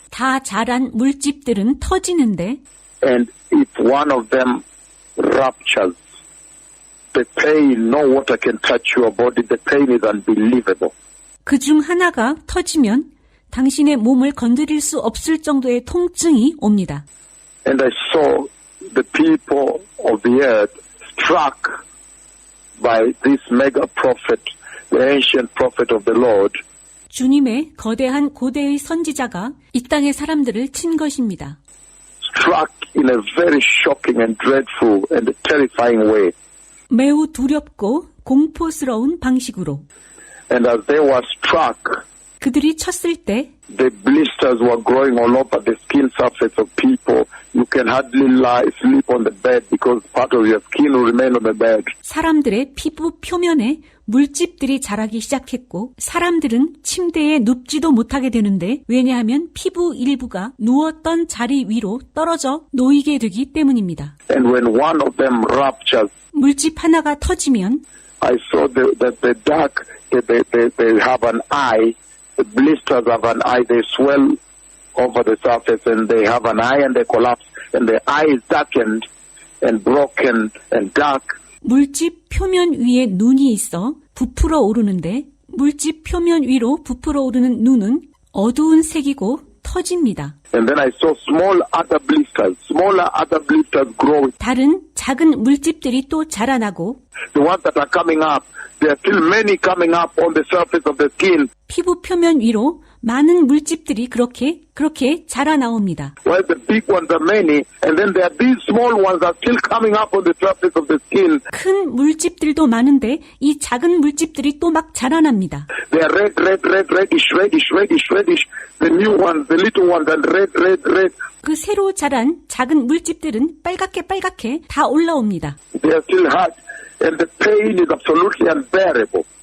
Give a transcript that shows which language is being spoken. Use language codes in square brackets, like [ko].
[ko] 다 자란 물집들은 터지는데 [en] And if one of them ruptures, the pain, no water can touch your body. The pain is unbelievable. [ko] 그중 하나가 터지면 당신의 몸을 건드릴 수 없을 정도의 통증이 옵니다. [en] And I saw the people of the earth struck by this mega prophet, the ancient prophet of the Lord. [ko] 주님의 거대한 고대의 선지자가 이 땅의 사람들을 친 것입니다. [en] Struck in a very shocking and dreadful and terrifying way. [ko] 매우 두렵고 공포스러운 방식으로 [en] And as they were struck, [ko] 그들이 쳤을 때 [en] the blisters were growing all over the skin surface of people. You can hardly sleep on the bed because part of your skin will remain on the bed. [ko] 사람들의 피부 표면에 물집들이 자라기 시작했고 사람들은 침대에 눕지도 못하게 되는데 왜냐하면 피부 일부가 누웠던 자리 위로 떨어져 놓이게 되기 때문입니다. [en] And when one of them ruptures, [ko] 물집 하나가 터지면 [en] I saw that the dark, they have an eye. The blisters have an eye. They swell over the surface and they have an eye and they collapse. And the eye is darkened and broken and dark. [ko] 물집 표면 위에 눈이 있어 부풀어 오르는데 물집 표면 위로 부풀어 오르는 눈은 어두운 색이고 터집니다. [en] And then I saw smaller other blisters growing. [ko] 다른 작은 물집들이 또 자라나고 [en] The ones that are coming up, there are still many coming up on the surface of the skin. [ko] 피부 표면 위로 많은 물집들이 그렇게 자라나옵니다. [en] While the big ones are many, and then there are these small ones that are still coming up on the surface of the skin. [ko] 큰 물집들도 많은데 이 작은 물집들이 또 막 자라납니다. [en] They are reddish. The new ones, the little ones, and red. [ko] 그 새로 자란 작은 물집들은 빨갛게 다 올라옵니다. [en] They are still hard, and the pain is absolutely unbearable.